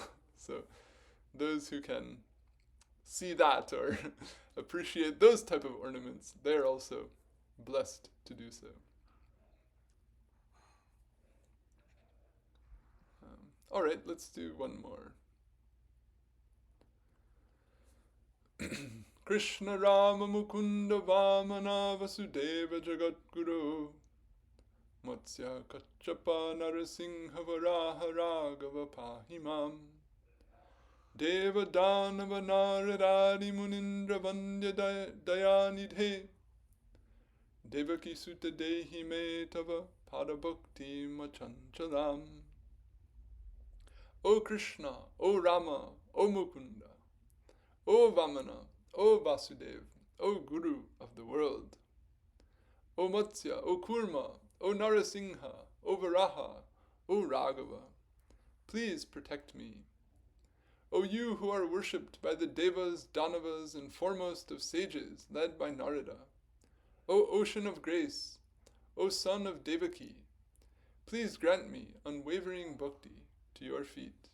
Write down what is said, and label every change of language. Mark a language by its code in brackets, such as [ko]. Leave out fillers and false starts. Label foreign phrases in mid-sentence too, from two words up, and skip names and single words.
[en] So those who can see that or appreciate those type of ornaments, they are also blessed to do so. All right, let's do one more. [sa] कृष्ण राम मुकुन्द वामन वासुदेव जगद् गुरु मत्स्य कच्छप नरसिंह वराह राघव पाहिमाम् देव दानव नारदादि मुनीन्द्र वन्द्य दयानिधे देवकी सुत देहि मे तव पादभक्ति मचञ्चलाम्. [en] O Krishna, O Rama, O Mukunda, O Vamana, O Vasudeva, O Guru of the world, O Matsya, O Kurma, O Narasingha, O Varaha, O Raghava, please protect me. O you who are worshipped by the Devas, Danavas, and foremost of sages, led by Narada, O ocean of grace, O son of Devaki, please grant me unwavering bhakti to your feet.